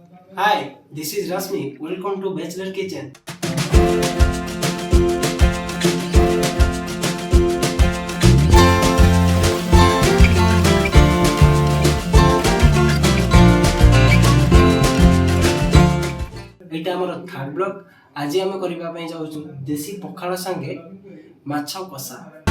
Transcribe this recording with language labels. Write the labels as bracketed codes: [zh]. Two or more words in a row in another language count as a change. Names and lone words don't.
[en] Hi, this is Rasmi. Welcome to Bachelor Kitchen. [or] ଏଇଟା ଆମର ଥାର୍ଡ ବ୍ଲକ୍। ଆଜି ଆମେ କରିବା ପାଇଁ ଯାଉଛୁ ଦେଶୀ ପଖାଳ ସାଙ୍ଗେ ମାଛ କଷା।